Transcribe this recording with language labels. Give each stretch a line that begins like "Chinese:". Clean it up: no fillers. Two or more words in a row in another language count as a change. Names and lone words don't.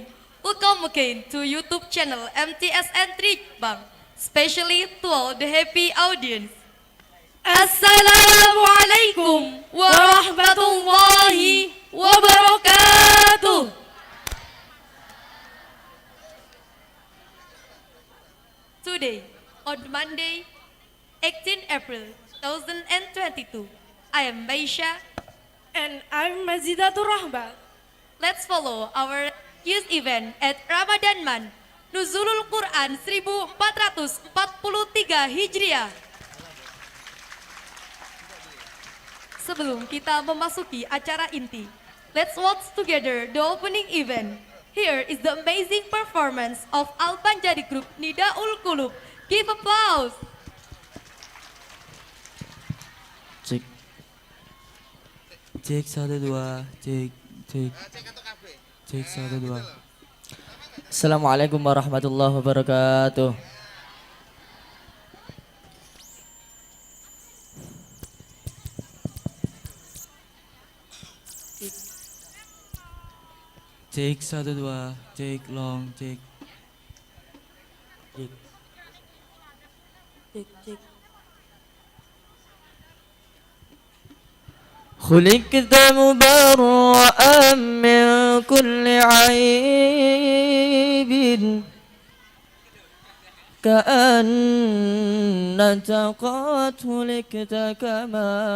English: Welcome again to YouTube channel MTSN Tribang, especially to all the happy audience.
Arabic: السلام عليكم ورحمة الله وبركاته.
English: Today, on Monday, 18 April 2022, I am Baisha. And I'm Mazidatur Rahma. Let's follow our youth event at Ramadan Man, Nuzulul Quran 1443 Hijriah.
Indonesian: Sebelum kita memasuki acara inti,
English: let's watch together the opening event. Here is the amazing performance of Al Banjari Group Nidaul Qulub. Give applause.
Indonesian: Cek 1 2 cek 1 2.
Arabic: السلام عليكم ورحمة الله وبركاته.
Indonesian: Cek 1 2 cek long cek.
Arabic: خلقت مبرأ من كل عيب كأنك قد خلقت كما